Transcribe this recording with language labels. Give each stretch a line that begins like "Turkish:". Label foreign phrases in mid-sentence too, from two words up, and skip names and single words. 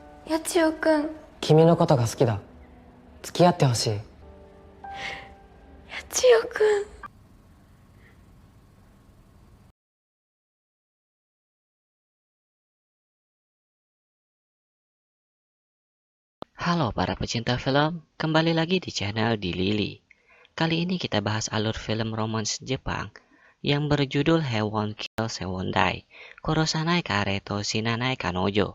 Japanese: 八千代くん。君のことが好きだ。付き合ってほしい。八千代くん。
Indonesian: Halo para pecinta film, kembali lagi di channel Di Lili. Kali ini kita bahas alur film romance Jepang yang berjudul Hewon Kill Sewondai, Kurosanai Kareto Shinanai Kanojo.